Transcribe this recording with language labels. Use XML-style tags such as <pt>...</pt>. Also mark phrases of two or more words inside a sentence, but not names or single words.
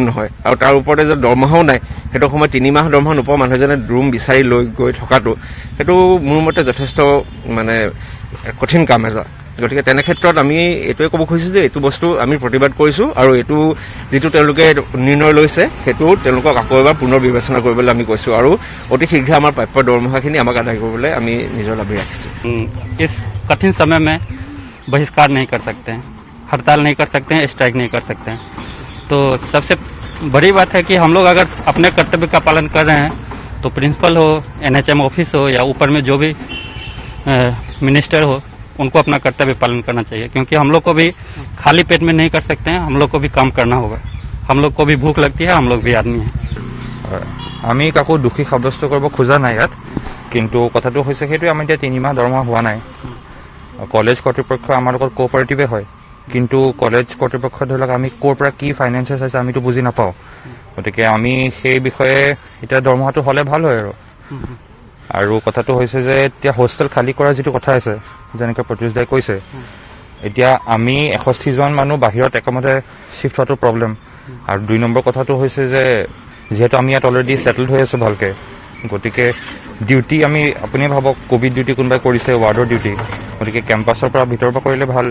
<as>নহয় আৰু তাৰ ওপৰতে যে দৰমহাও নাই সেইটো সময়ত 3 মাহ দৰমহা নোপোৱা মানুহজনে ৰুম বিচাৰি লৈ গৈ থকাটো সেইটো মোৰ মতে যথেষ্ট মানে কঠিন কাম এটা গতিকে তেনে ক্ষেত্ৰত আমি এইটোৱে ক'ব খুজিছোঁ যে এইটো বস্তু আমি প্ৰতিবাদ কৰিছোঁ আৰু এইটো যিটো তেওঁলোকে নিৰ্ণয় লৈছে সেইটো তেওঁলোকক আকৌ এবাৰ পুনৰ বিবেচনা কৰিবলৈ আমি কৈছোঁ আৰু অতি শীঘ্ৰে আমাৰ প্ৰাপ্য দৰমহাখিনি আমাক আদায় কৰিবলৈ আমি নিজৰ দাবী ৰাখিছোঁ</as> <hi>इस कठिन समय में बहिष्कार नहीं कर सकते हैं हड़ताल नहीं कर सकते हैं स्ट्राइक नहीं कर सकते हैं तो सबसे बड़ी बात है कि हम लोग अगर अपने कर्तव्य का पालन कर रहे हैं तो प्रिंसिपल हो NHM ऑफिस हो या ऊपर में जो भी मिनिस्टर हो उनको अपना कर्तव्य पालन करना चाहिए क्योंकि हम लोग को भी खाली पेट में नहीं कर सकते हैं हम लोग को भी काम करना होगा हम लोग को भी भूख लगती है हम लोग भी आदमी हैं</hi> <as>আমি কাকো দোষী সাব্যস্ত কৰিব খোজা নাই ইয়াত কিন্তু কথাটো হৈছে সেইটোৱে আমি এতিয়া 3 মাহ দৰমহা হোৱা নাই কলেজ কৰ্তৃপক্ষ আমাৰ লগত কোঅপাৰেটিভে হয় কিন্তু কলেজ কৰ্তৃপক্ষ ধৰি লওক আমি ক'ৰ পৰা কি ফাইনেন্সেছ আছে আমিতো বুজি নাপাওঁ গতিকে আমি সেই বিষয়ে এতিয়া দৰমহাটো হ'লে ভাল হয় আৰু কথাটো হৈছে যে এতিয়া হোষ্টেল খালী কৰাৰ যিটো কথা আছে যেনেকৈ প্ৰত্যুষ দাই কৈছে এতিয়া আমি 61জন মানুহ বাহিৰত একেমতে শ্বিফ্ট হোৱাটো প্ৰব্লেম আৰু 2 নম্বৰ কথাটো হৈছে যে যেহেতু আমি ইয়াত</as> <en>already settled</en> <as>হৈ আছোঁ ভালকৈ গতিকে ডিউটি আমি আপুনি ভাবক</as> <en>Covid duty</en> <as>কোনোবাই কৰিছে ৱাৰ্ডৰ ডিউটি গতিকে কেম্পাছৰ পৰা ভিতৰৰ পৰা কৰিলে ভাল</as>